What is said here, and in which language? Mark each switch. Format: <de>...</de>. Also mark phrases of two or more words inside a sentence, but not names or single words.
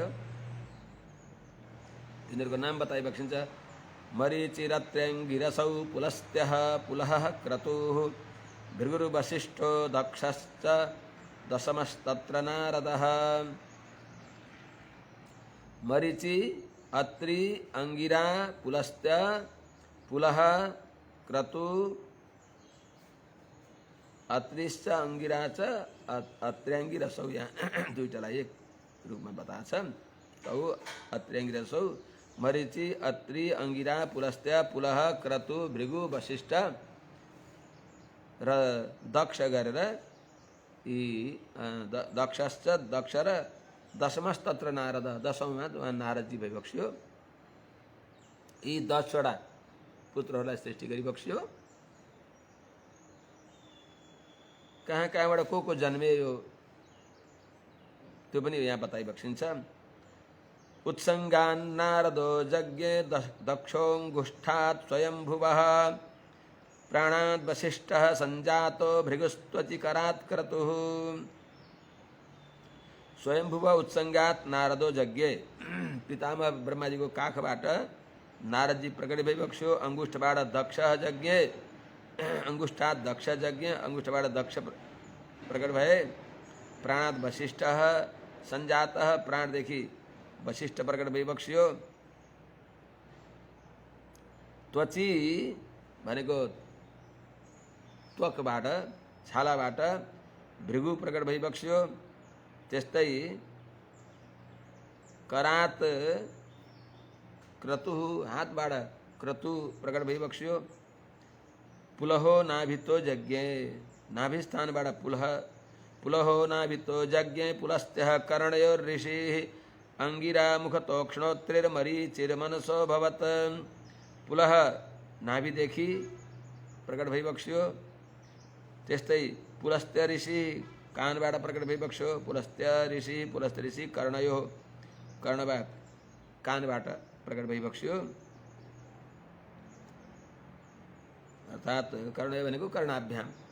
<ne>तिनीहरूको नाम बताइबक्सिन्छ।</ne> <sa>मरीचिरत्र्यङ्गिरसौ पुलस्त्यः पुलः क्रतुः भृगुर्वसिष्ठो दक्षश्च दशमस्तत्र नारदः। मरीचि अत्रि अंगिरा पुलस्त्य पुलः क्रतु अत्रिश्च अंगिरा च अत्र्याङ्गिरसौ।</sa> <ne>यहाँ दुईटालाई एक रूपमा बताछ।</ne> <sa>तौ अत्र्याङ्गिरसौ</sa> <ne>मरीचि अत्रि अंगिरा पुलस्त्य पुलः क्रतु भृगु वसिष्ठ र दक्ष गरेर यी दक्षश्च दक्ष र</ne> <sa>दशमस्तत्र नारद</sa> <ne>10औँमा नारदजी भइबक्स्यो। यी 10 वटा पुत्रहरूलाई सृष्टि गरिबक्स्यो। कहाँबाट को जन्मे यो त्यो पनि यहाँ बताइबक्सिन्छ।</ne> <sa>उत्सङ्गान् नारदो यज्ञे दक्षोऽङ्गुष्ठात् स्वयंभुवः प्राणाद् वसिष्ठः सञ्जातो भृगुस्त्वचिकरात् क्रतुः। स्वयंभुव उत्सङ्गात् नारदो यज्ञे</sa> <ne>पितामह ब्रह्माजीको काखबाट नारदजी प्रकट भइबक्स्यो। अंगुष्ठबाट दक्ष</ne> <sa>यज्ञे अंगुष्ठात् दक्ष यज्ञ</sa> <ne>अंगुष्ठबाट दक्ष प्रकट भए।</ne> <sa>प्राणाद् वसिष्ठः सञ्जातः</sa> <ne>प्राणदेखि वसिष्ठ प्रकट भइबक्स्यो। त्वचि भनेको त्वकबाट छालाबाट भृगु प्रकट भइबक्स्यो। त्यस्तै करात क्रतु हातबाट क्रतु प्रकट भइबक्स्यो।</ne> <sa>पुलहो नाभितो यज्ञे नाभिस्थानबाट पुलह पुलहो नाभितो यज्ञ पुलस्त्यः कर्णयोर्ऋषिः अंगिरा मुखतोक्ष्णोत्रिर्मरीचिर्मनसो भवत्।</sa> <ne>पुलह नाभिदेखि प्रकट भइबक्स्यो, त्यस्तै पुलस्त्य ऋषि कानबाट प्रकट भइबक्स्यो, पुलस्त्य ऋषि कर्णयो कर्णबाट कानबाट प्रकट भइबक्स्यो, अर्थात् कर्णयो भनेको कर्णाभ्याम।</ne>